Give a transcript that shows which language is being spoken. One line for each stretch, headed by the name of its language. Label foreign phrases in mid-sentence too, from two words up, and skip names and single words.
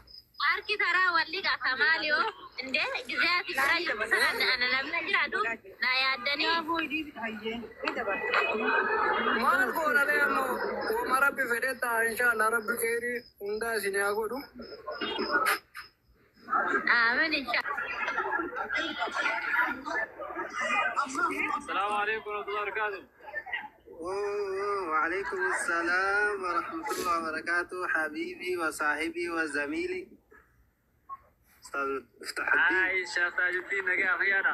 Oromo: Harki taraa walli gaafa maaliyoo indee gizeeti bira jiru sana ana namni jiraatu na yaaddanii. Maal goonadee amma wooma rabbi fedhee ta'a inshaallah rabbi khairii hundaa isin haa godhu.
Arabic: آمين إن شا. السلام عليكم ورحمة الله وبركاته. وعليكم السلام ورحمة الله وبركاته حبيبي وصاحبي وزميلي أستاذ افتح الدين. عايشة تاج الدين نجاح خيانا.